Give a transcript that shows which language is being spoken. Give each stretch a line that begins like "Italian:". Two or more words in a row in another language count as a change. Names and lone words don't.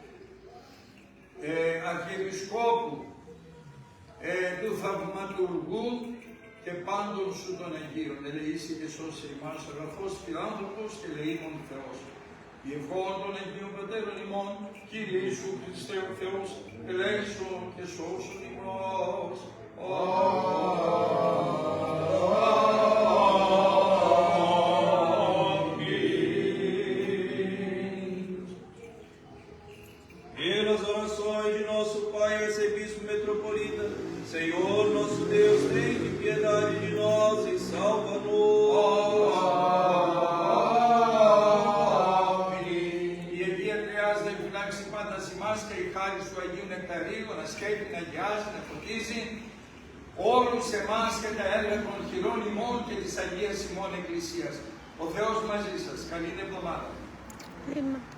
Greek: Αρχιεπισκόπου, του Θαυματουργού και πάντων σου των Αγίων, ελεήσει και σώσε ημάς, αγαθός φιλάνθρωπος και ελεήμων Θεός. Η ευχών των Αγίων Πατέρων ημών, Κύριε Ιησού Χριστέ ο Θεός, ελέησον και σώσον ημάς.
Portuguese: Pelas orações de nosso Pai, arcebispo metropolita, Senhor nosso Deus, tem piedade de nós e salva-nos.
Greek: Η αιτία του Αγίου Νεκταρίου να σκέπει, να αγιάζει, να φωτίζει όλους εμάς και τα έργα των χειρών ημών και της Αγίας ημών Εκκλησίας. Ο Θεός μαζί σας. Καλή εβδομάδα.